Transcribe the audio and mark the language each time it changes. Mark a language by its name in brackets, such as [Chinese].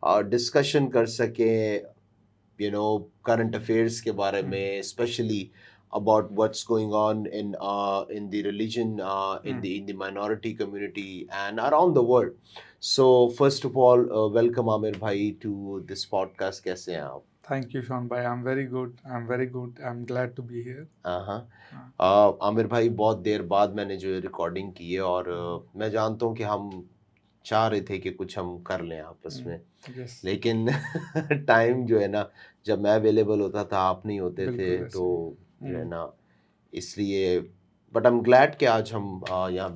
[English] Discussion کر سکیں current affairs کے بارے میں، especially about what's going on in the religion, in the minority community and around the world. So first of all, welcome Amir bhai to this podcast. کیسے ہیں آپ؟ Thank you Sean bhai, I'm very good, I'm glad to be here۔ [Urdu] عامر بھائی بہت دیر بعد میں نے جو recording کی ہے اور میں جانتا ہوں کہ ہم چاہ رہے تھے کہ کچھ ہم کر لیں آپس میں، لیکن ٹائم جو ہے نا جب میں اویلیبل ہوتا تھا آپ نہیں ہوتے تھے، تو جو ہے نا اس لیے بٹ I'm glad کہ آج ہم یہاں